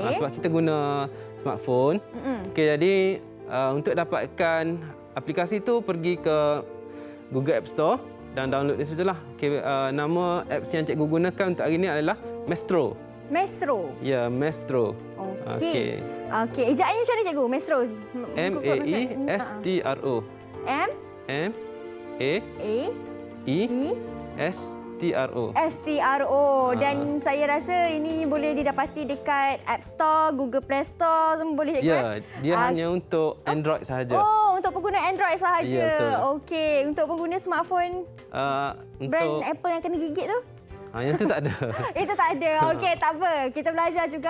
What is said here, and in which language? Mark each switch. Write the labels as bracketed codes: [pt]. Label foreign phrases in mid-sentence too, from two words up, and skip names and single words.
[ms] Sebab kita guna smartphone. Okey, jadi untuk dapatkan aplikasi tu pergi ke Google App Store dan download dia sajalah. Okey, nama apps yang cikgu gunakan untuk hari ini adalah Maestro. Maestro. Ya, Maestro. Okey. Okey, ejaannya macam mana, cikgu? Maestro. M-A-E-S-T-R-O. M-A-E-S-T-R-O. S-T-R-O. Dan saya rasa ini boleh didapati dekat App Store, Google Play Store, semua boleh, cikgu? Ya, dia hanya untuk Android sahaja. Oh, untuk pengguna Android sahaja. Ya, betul. Okey, untuk pengguna [en] smartphone brand [ms] Apple yang kena gigit tu? Yang tu tak ada. Itu tak ada. Okey, tak apa. Kita belajar juga.